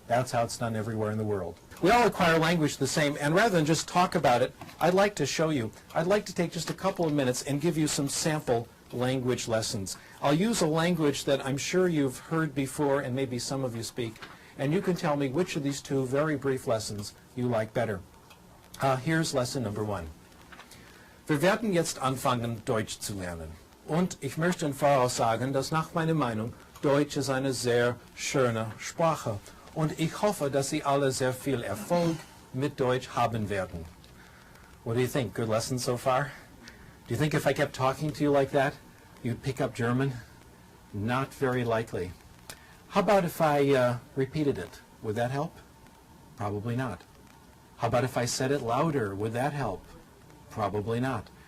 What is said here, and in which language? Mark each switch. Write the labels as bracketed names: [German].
[English] That's how it's done everywhere in the world. We all acquire language the same, and rather than just talk about it, I'd like to show you. I'd like to take just a couple of minutes and give you some sample language lessons. I'll use a language that I'm sure you've heard before and maybe some of you speak, and you can tell me which of these two very brief lessons you like better. Here's lesson number 1. [German] Wir werden jetzt anfangen, Deutsch zu lernen. Und ich möchte im Voraus sagen, dass nach meiner Meinung Deutsch ist eine sehr schöne Sprache. Und ich hoffe, dass Sie alle sehr viel Erfolg mit Deutsch haben werden. [English] What do you think? Good lesson so far? Do you think if I kept talking to you like that, you'd pick up German? Not very likely. How about if I repeated it? Would that help? Probably not. How about if I said it louder? Would that help? Probably not.